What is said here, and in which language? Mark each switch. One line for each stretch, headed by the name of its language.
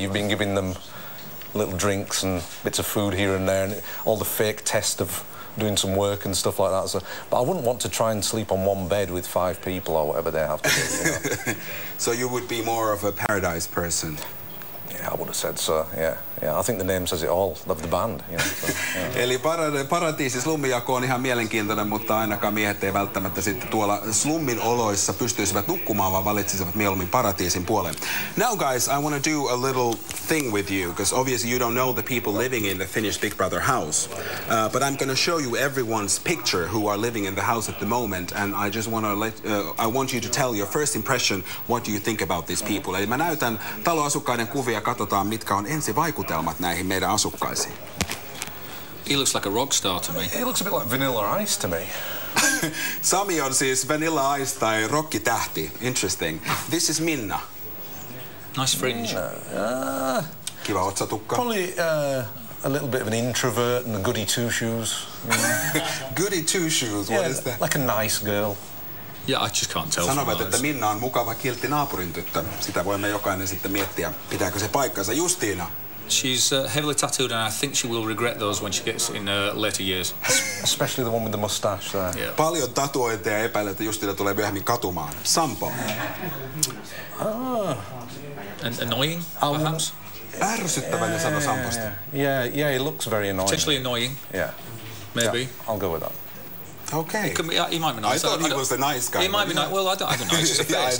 English: You've been giving them little drinks and bits of food here and there, and all the fake test of doing some work and stuff like that. So, but I wouldn't want to try and sleep on one bed with 5 people or whatever they have to do. You know? So you would be more of a paradise person. Yeah, I would have said so. Yeah. I think the name says it all. Of the band. You know, so, yeah.
Finnish: Eli paratiisi slummijako on ihan mielenkiintoinen, mutta ainakaan miehet ei välttämättä sitten tuolla slummin oloissa pystyisivät nukkumaan, vaan valitsisivat mieluummin paratiisin puolen.
English: Now guys, I want to do a little thing with you, because obviously you don't know the people living in the Finnish Big Brother house. But I'm going to show you everyone's picture who are living in the house at the moment, and I just want to I want you to tell your first impression, what do you think about these people.
Finnish: Eli mä näytän taloasukkaiden kuvia, katsotaan mitkä on ensivaikutelmat näihin meidän asukkaisiin.
English: He looks like a rock star to me. He looks a bit like Vanilla Ice to me.
Finnish: Sami on siis Vanilla Ice tai rockitähti. Interesting. This is Minna.
English: Nice fringe.
Finnish: Kiva otsatukka.
English: Probably a little bit of an introvert and a goody two-shoes. Goody two-shoes, what is that? Like a nice girl. Yeah, I just can't tell.
Finnish: Sanovat, että Minna on mukava kiltti naapurin tyttö. Sitä voimme jokainen sitten miettiä, pitääkö se paikkansa. Justiina.
English: She's heavily tattooed, and I think she will regret those when she gets in later years. Especially the one with the mustache there. Yeah.
Finnish: Paljon tatuointeja, epäilen, että Justiina tulee myöhemmin katumaan. Sampo.
English: Annoying, perhaps?
Finnish: Ärsyttävänne sano Samposta.
English: Yeah, he looks very annoying. Potentially annoying. Yeah. Maybe. Yeah, I'll go with that. Okay. He might be nice. I thought he was the nice guy. He might be nice. Well, I don't know. It's just a face.